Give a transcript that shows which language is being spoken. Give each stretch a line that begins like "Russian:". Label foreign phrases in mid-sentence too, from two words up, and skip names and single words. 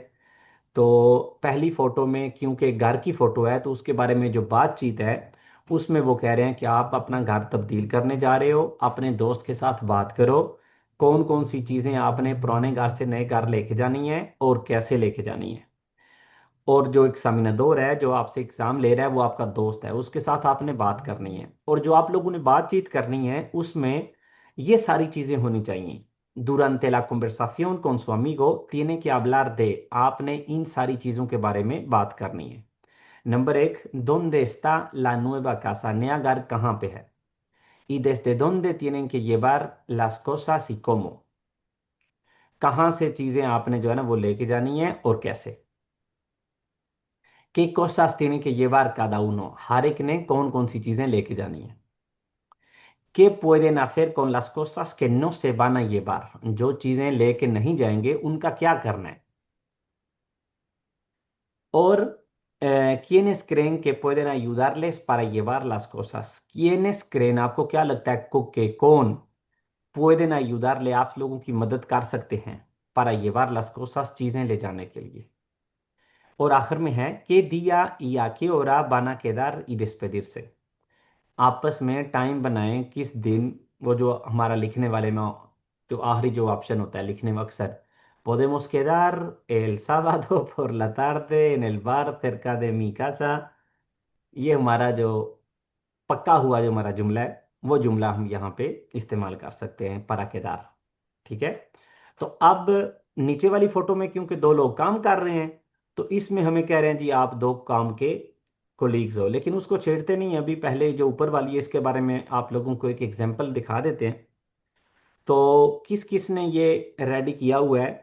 Hindi: तो पहली फोटो में क्योंकि घर की फोटो है तो उसके बारे में जो बातचीत है उसमें वो कह रहे हैं कि आप अपना घर तब्दील करने जा रहे हो, अपने दोस्त के साथ बात करो, कौन कौन सी चीज़ें आपने पुराने घर से नए घर लेके जानी है और कैसे लेके जानी है। और जो एग्जामिनदोर है जो आपसे एग्जाम ले रहा है वो आपका दोस्त है, उसके साथ आपने बात करनी है, और जो आप लोगों ने बातचीत करनी है उसमें ये सारी चीजें होनी चाहिए।
Spanish: Durante la conversación con su amigo tiene que hablar de,
Hindi: आपने इन सारी चीजों के बारे में बात करनी है। नंबर 1,
Spanish: ¿dónde está la nueva casa?
Hindi: नया घर कहाँ पे है?
Spanish: Y desde dónde tienen que llevar las cosas y cómo,
Hindi: कहाँ से चीजें आपने जो है ना वो लेके जानी है और कैसे।
Spanish: ¿Qué cosas tiene que llevar cada uno?
Hindi: हर एक ने कौन कौन सी चीजें लेके जानी है।
Spanish: ¿Qué pueden hacer con las cosas que no se van a llevar?
Hindi: जो चीजें लेके नहीं जाएंगे उनका क्या करना है।
Spanish: और ¿quiénes creen que pueden ayudarles para llevar las cosas? ¿Quiénes creen,
Hindi: आपको क्या लगता है que कौन
Spanish: pueden ayudarle,
Hindi: आप लोगों की मदद कर सकते हैं
Spanish: para llevar las cosas,
Hindi: चीजें ले जाने के लिए।
Spanish: और आखिर में है ¿qué día y a qué hora van a quedar y despedirse?
Hindi: आपस में टाइम बनाएं किस दिन, वो जो हमारा लिखने वाले में जो आखिरी जो ऑप्शन होता है लिखने में अक्सर,
Spanish: podemos quedar el sábado por la tarde en el bar cerca de mi casa,
Hindi: ये हमारा जो पक्का हुआ जो हमारा जुमला है वो जुमला हम यहाँ पे इस्तेमाल कर सकते हैं
Spanish: para quedar।
Hindi: ठीक है, तो अब नीचे वाली फोटो में क्योंकि दो लोग काम कर रहे हैं तो इसमें हमें कह रहे हैं जी आप दो काम के कोलीग्स हो, लेकिन उसको छेड़ते नहीं हैं। अभी पहले जो ऊपर वाली है इसके बारे में आप लोगों को एक एग्जांपल दिखा देते हैं। तो किस किस ने ये रेडी किया हुआ है?